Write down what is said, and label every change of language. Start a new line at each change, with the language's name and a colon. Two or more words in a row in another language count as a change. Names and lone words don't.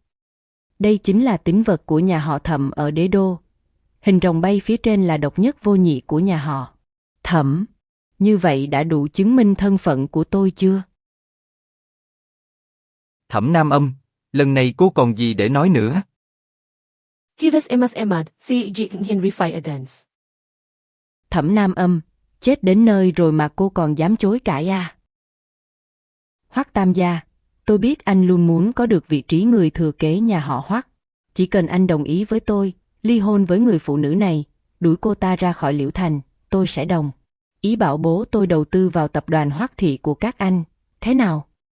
Vietnamese: Đây chính là tín vật của nhà họ Thẩm ở Đế Đô. Hình rồng bay phía trên là độc nhất vô nhị của nhà họ Thẩm. Như vậy đã đủ chứng minh thân phận của tôi chưa? Thẩm Nam Âm, lần này cô còn gì để nói nữa? Tivas emas emad, si jik Henry Fire Edens. Thẩm Nam Âm, chết đến nơi rồi mà cô còn dám chối cãi à? Hoắc Tam gia, tôi biết anh luôn muốn có được vị trí người thừa kế nhà họ Hoắc. Chỉ cần anh đồng ý với tôi, ly hôn với người phụ nữ này, đuổi cô ta ra khỏi Liễu Thành, tôi sẽ đồng ý bảo bố tôi đầu tư vào tập đoàn Hoắc Thị của các anh, thế nào?